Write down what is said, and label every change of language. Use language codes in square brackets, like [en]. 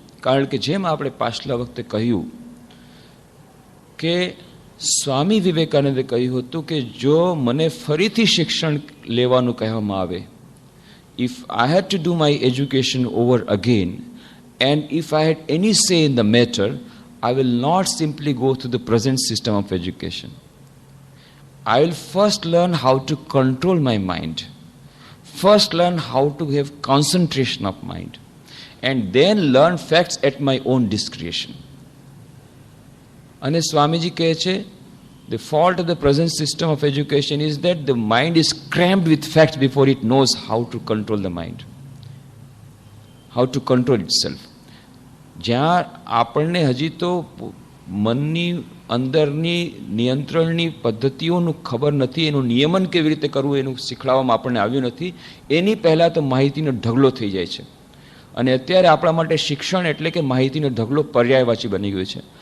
[gu] કારણ કે જેમ આપણે પાછલા વખતે કહ્યું કે સ્વામી વિવેકાનંદે કહ્યું હતું કે જો મને ફરીથી શિક્ષણ લેવાનું કહેવામાં આવે, [en] If I had to do my education over again and if I had any say in the matter, I will not simply go through the present system of education. I will first learn how to control my mind. first learn how to have concentration of mind, and then learn facts at my own discretion. [gu] અને સ્વામીજી કહે છે, [en] the fault of the present system of education is that the mind is crammed with facts before it knows how to control the mind, how to control itself. [gu] જ્યાં આપણને હજી તો મનની અંદરની નિયંત્રણની પદ્ધતિઓનું ખબર નથી, એનું નિયમન કેવી રીતે કરવું એનું શીખવાડવામાં આપણને આવ્યું નથી, એની પહેલાં તો માહિતીનો ઢગલો થઈ જાય છે. અને અત્યારે આપણા માટે શિક્ષણ એટલે કે માહિતીનો ઢગલો પર્યાયવાચી બની ગયો છે.